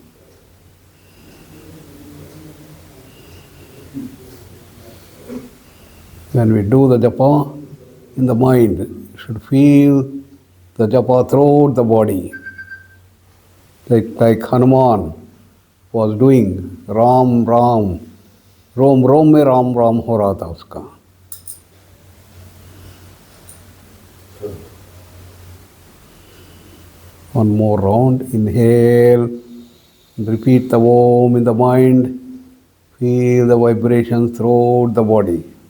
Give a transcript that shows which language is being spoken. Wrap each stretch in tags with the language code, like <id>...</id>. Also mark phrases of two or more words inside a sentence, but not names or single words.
<en>When we do the japa in the mind, you should feel the japa throughout the body. Like Hanuman was doing</en> <hi>Ram Ram, रोम रोम में राम राम हो रहा था उसका.</hi> <en>One more round, inhale, repeat the Om in the mind, feel the vibrations throughout the body.</en>